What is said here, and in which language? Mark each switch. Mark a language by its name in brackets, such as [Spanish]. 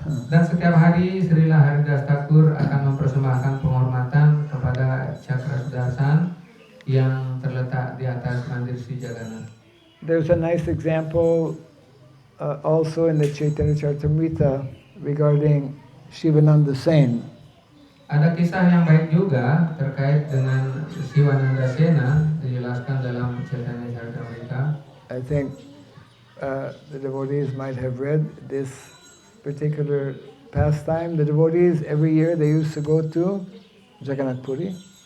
[Indonesian] Dan setiap hari Srila Haridas Thakur akan mempersembahkan penghormatan kepada cakra sudarsana yang terletak di atas mandir Sri Jagannath. [English] There's a nice example also in the Chaitanya Charitamrita regarding Shivananda Sen. [Indonesian] Ada kisah yang baik juga terkait dengan Siwananda Sena dijelaskan dalam Chaitanya Charitamrita. [English] I think the devotees might have read this particular pastime. The devotees every year they used to go to Jagannath Puri.